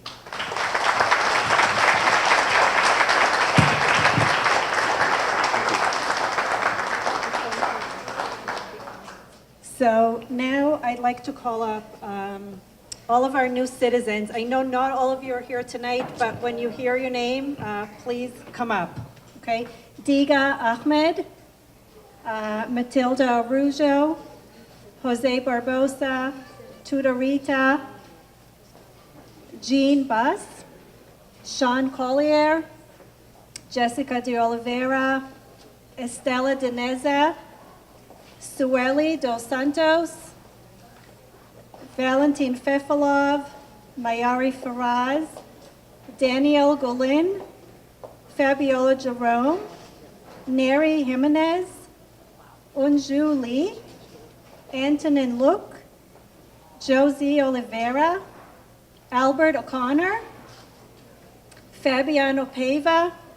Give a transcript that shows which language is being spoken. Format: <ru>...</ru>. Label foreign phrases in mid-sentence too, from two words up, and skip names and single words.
<en>So now I'd like to call up all of our new citizens. I know not all of you are here tonight, but when you hear your name, please come up, okay? Diga Ahmed, Matilda Arujo, Jose Barbosa, Tudorita, Jean Buss, Sean Collier, Jessica de Oliveira, Estela Dineza, Sueli dos Santos, Valentin Fefilov, Mayari Faraz, Daniel Golin, Fabiola Jerome, Neri Jimenez, Unju Lee, Antonin Luke, Josie Oliveira, Albert O'Connor, Fabiano Pava,</en>